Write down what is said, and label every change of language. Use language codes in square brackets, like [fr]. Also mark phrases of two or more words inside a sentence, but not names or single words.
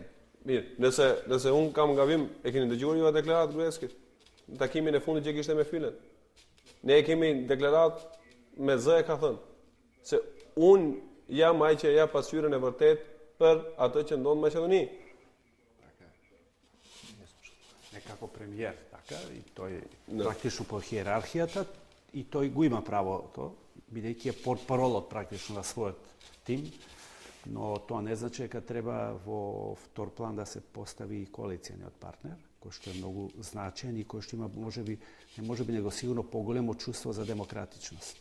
[sq] Mirë, nëse unë kam gabim, e keni dëgjuar ju atë deklaratë Gruevskit në takimin e fundit që kishte me Fylen. Ne e kemi deklaratë me zë e ka thënë se unë jam ai që jap pasqyrën e vërtet për atë që ndodh në Maqedoni. [mk] Некако премиер, така, и тој практично по хиерархијата, и тој го има право то, бидејќи е портпаролот практично на својот тим, но тоа не значи дека треба во втор план да се постави коалицијниот партнер, кој што е многу значаен и кој што има можеби него сигурно поголемо чувство за демократичност.